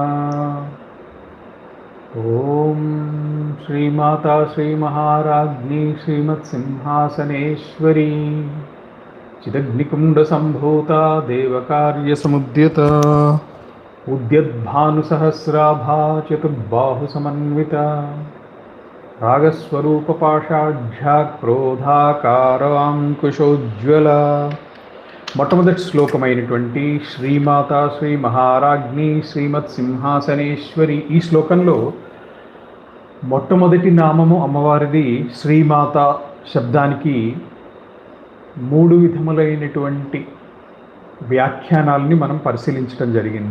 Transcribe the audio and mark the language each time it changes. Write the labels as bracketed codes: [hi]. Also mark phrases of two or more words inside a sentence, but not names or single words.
[sa] ॐ श्रीमाता श्रीमहाराज्ञी श्रीमत्सिंहासनेश्वरी चिदग्निकुण्डसम्भूता देवकार्यसमुद्यता उद्यद्भानुसहस्राभा चतुर्बाहुसमन्विता రాగస్వరూపపాషాఢ్యా క్రోధాకారాంకుశోజ్వల. [te] మొట్టమొదటి శ్లోకమైనటువంటి శ్రీమాత శ్రీ మహారాజ్ఞి శ్రీమత్ సింహాసనేశ్వరి, ఈ శ్లోకంలో మొట్టమొదటి నామము అమ్మవారిది శ్రీమాత శబ్దానికి 3 విధములైనటువంటి వ్యాఖ్యానాలని మనం పరిశీలించడం జరిగింది.